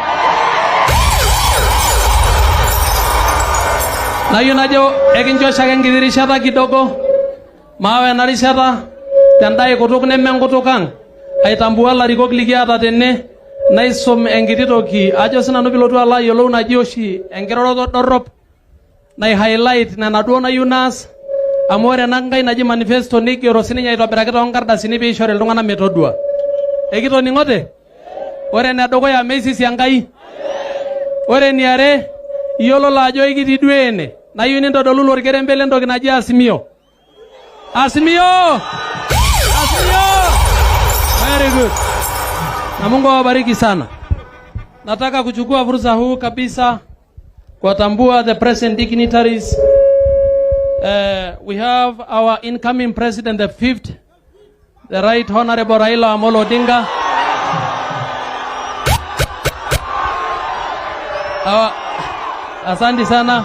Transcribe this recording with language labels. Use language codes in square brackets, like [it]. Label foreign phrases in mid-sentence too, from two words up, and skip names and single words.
[mas] Nayieu najo ekincho oshiake enkiti rishata kidogo maawa ena rishata tendae kutuk neme enkutuk ang aitambua larikok likiata tene naisum enkiti toki ajo sinanu pilotu alo ayiolou naji oshi enkiroroto dorrop nai highlight nena duo nayieu naas amu ore ena nkai naji manifesto nigero sininye aitobiraki toonkardasini piishori iltung'anak metodua. Ekitoning'ote? Ore enedukuya meisisi Enkai. Ore eniare iyiololo ajo ikitii duo ene nayieu nintodolu lorkerembe lentoki naji Azimio. Azimio! Azimio! [en] Very good. [sw] Na Mungu awabariki sana. Nataka kuchukua fursa huu kabisa kuwatambua [en] the present dignitaries. We have our incoming president, the fifth, the Right Honorable Raila Amolo Odinga. [sw] Asante sana.